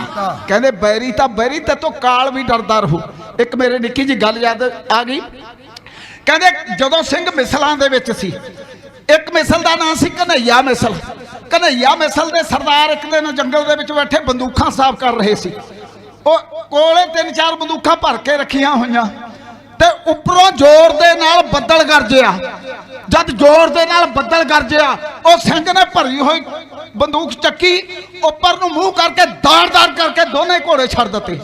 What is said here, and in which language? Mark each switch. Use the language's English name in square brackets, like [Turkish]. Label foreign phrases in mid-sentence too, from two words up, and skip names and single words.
[Punjabi] ਕਹਿੰਦੇ ਵੈਰੀ ਤੇ ਤੋ ਕਾਲ ਵੀ ਡਰਦਾ ਰਹੂ। ਇੱਕ ਮੇਰੇ ਨਿੱਕੀ ਜਿਹੀ ਗੱਲ ਯਾਦ ਆ ਗਈ। ਕਹਿੰਦੇ ਜਦੋਂ ਸਿੰਘ ਮਿਸਲਾਂ ਦੇ ਵਿਚ ਸੀ, ਇੱਕ ਮਿਸਲ ਦਾ ਨਾਮ ਸੀ ਕਨ੍ਹੱਈਆ ਮਿਸਲ। ਕਨ੍ਹੱਈਆ ਮਿਸਲ ਦੇ ਸਰਦਾਰ ਇੱਕ ਦਿਨ ਜੰਗਲ ਦੇ ਵਿਚ ਬੈਠੇ ਬੰਦੂਕਾਂ ਸਾਫ ਕਰ ਰਹੇ ਸੀ। ਉਹ ਕੋਲੇ 3-4 ਬੰਦੂਕਾਂ ਭਰ ਕੇ ਰੱਖੀਆਂ ਹੋਈਆਂ ਤੇ ਉੱਪਰੋਂ ਜ਼ੋਰ ਦੇ ਨਾਲ ਬੱਦਲ ਗਰਜਿਆ। ਜਦ ਜ਼ੋਰ ਦੇ ਨਾਲ ਬੱਦਲ ਗਰਜਿਆ ਉਹ ਸਿੰਘ ਨੇ ਭਰੀ ਹੋਈ ਬੰਦੂਕ ਚੱਕੀ, ਉੱਪਰ ਨੂੰ ਮੂੰਹ ਕਰਕੇ ਦਾੜ-ਦਾੜ ਕਰਕੇ ਦੋਨੇ ਘੋੜੇ ਛੱਡ ਦਿੱਤੇ।